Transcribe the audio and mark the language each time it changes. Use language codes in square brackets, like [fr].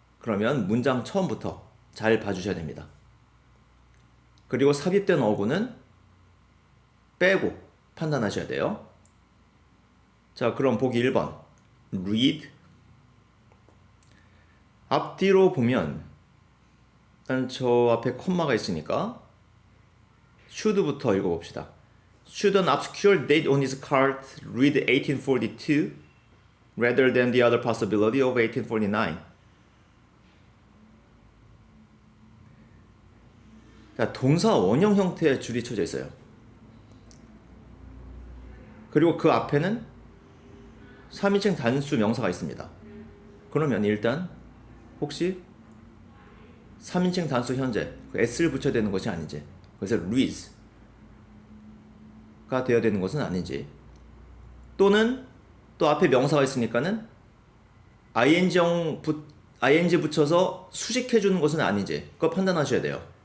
[ko] 그러면 문장 처음부터 잘 봐주셔야 됩니다. 그리고 삽입된 어구는 빼고 판단하셔야 돼요. 자, 그럼 보기 1번 read. 앞뒤로 보면 일단 저 앞에 콤마가 있으니까 should부터 읽어봅시다. [en] Should an obscure date on his card read 1842 rather than the other possibility of 1849? [ko] 자, 동사 원형 형태의 줄이 쳐져 있어요. 그리고 그 앞에는 3인칭 단수 명사가 있습니다. 그러면 일단 혹시 3인칭 단수 현재 s를 붙여야 되는 것이 아닌지, 그래서 reads가 되어야 되는 것은 아닌지, 또는 또 앞에 명사가 있으니까는 ing 붙여서 수식해 주는 것은 아닌지 그거 판단하셔야 돼요.